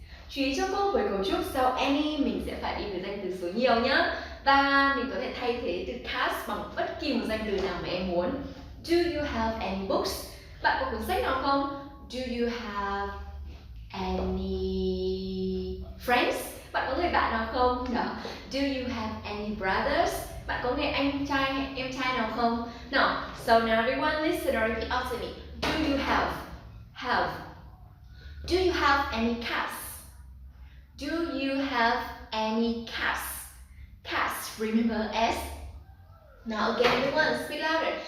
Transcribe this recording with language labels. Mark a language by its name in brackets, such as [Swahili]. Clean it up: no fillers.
[Vietnamese] Chú ý cho cô với cấu trúc sau any mình sẽ phải đi với danh từ số nhiều nhá. Và mình có thể thay thế từ cats bằng bất kỳ một danh từ nào mà em muốn. [English] Do you have any books? [Vietnamese] Bạn có cuốn sách nào không? [English] Do you have any friends? [Vietnamese] Bạn có người bạn nào không? Đó. [English] Do you have any brothers? [Vietnamese] Bạn có người anh trai hay em trai nào không? [English] No. So now everyone listen or repeat after me. Do you have? Do you have any cats? Do you have any cats? Cats, remember S? Now again everyone, speak louder.